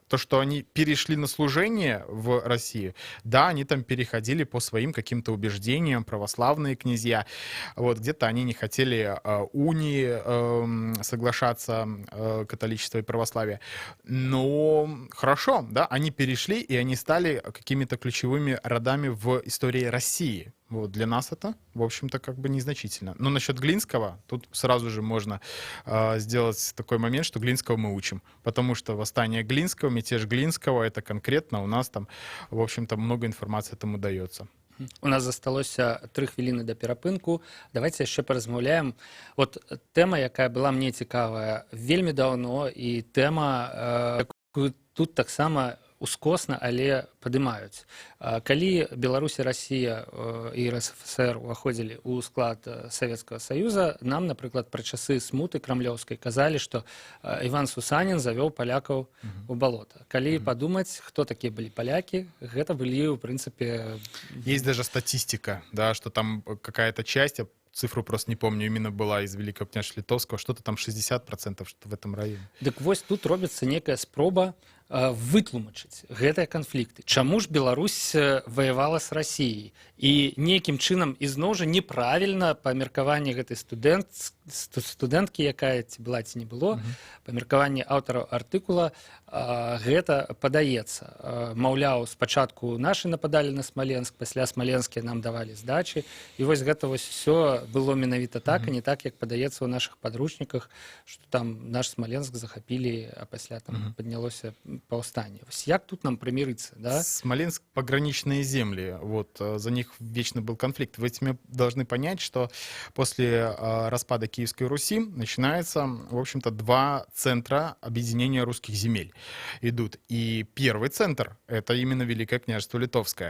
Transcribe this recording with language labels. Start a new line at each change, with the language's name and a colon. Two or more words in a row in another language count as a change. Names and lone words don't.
Russian: То, что они перешли на служение в России, да, они там переходили по своим каким-то убеждениям, православные князья, вот, где-то они не хотели унии соглашаться, католичество и православие, но хорошо, да, они перешли, и они стали какими-то ключевыми родами в истории России. Вот, для нас это, в общем-то, как бы незначительно. Но насчет Глинского, тут сразу же можно сделать такой момент, что Глинского мы учим. Потому что восстание Глинского, мятеж Глинского, это конкретно у нас там, в общем-то, много информации этому дается.
Belarusian: У нас засталося 3 хвіліни да перапынку. Давайте яшчэ паразмаўляем. От тэма, якая была мне цікавая вельмі даўно, і тэма, якую тут таксама ускосна, але падымаюць. Калі Беларусь і Расія і РСФСР уваходзілі ў склад Савецкага Саюза, нам, напрыклад, пра часы смуты крамлёўскай казалі, што Іван Сусанін завёў палякаў у балота. Калі падумаць, хто такія былі палякі, гэта былі, ў прынцыпе...
Russian: Есть даже статистика, да, что там какая-то часть, цифру просто не помню, именно была из Великого княжества Литовского, что-то там 60%, что в этом районе.
Belarusian: Дык вось тут робіцца некая спроба вытлумачыць гэтыя канфлікты. Чаму ж Беларусь ваявала з Расіяй? І нейкім чынам ізноў жа неправільна па меркаванні гэтай студэнткі, якая ці была, ці не было, па меркаванні аўтараў артыкула гэта падаецца. Маўляў, спачатку нашы нападалі на Смаленск, пасля Смаленскія нам давалі здачы. І вось гэта вось усё было менавіта так, а не так, як падаецца ў нашых падручніках, што там наш Смаленск захапілі, а пасля там паднялося паўстанне. Як тут нам прымірыцца, да?
Russian: Смоленск — пограничные земли, вот, за них вечно был конфликт. Вы должны понять, что после распада Киевской Руси начинается, в общем-то, 2 центра объединения русских земель идут. И первый центр — это именно Великое княжество Литовское.